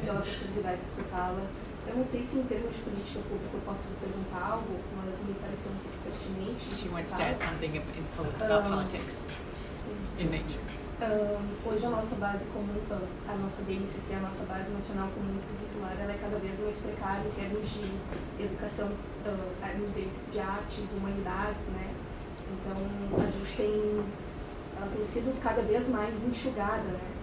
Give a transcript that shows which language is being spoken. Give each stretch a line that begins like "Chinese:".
Portuguese: pela possibilidade de escutá-la. Eu não sei se em termos de política pública eu posso lhe perguntar algo, mas me pareceu um pouco pertinente.
English: She wants to
Portuguese: escutá-la.
English: ask something about politics in nature.
Portuguese: Hoje a nossa base comum, a nossa BNCC, a nossa base nacional comum curricular, ela é cada vez mais precária em termos de educação a níveis de artes, humanidades, né? Então a gente ela tem sido cada vez mais enxugada, né?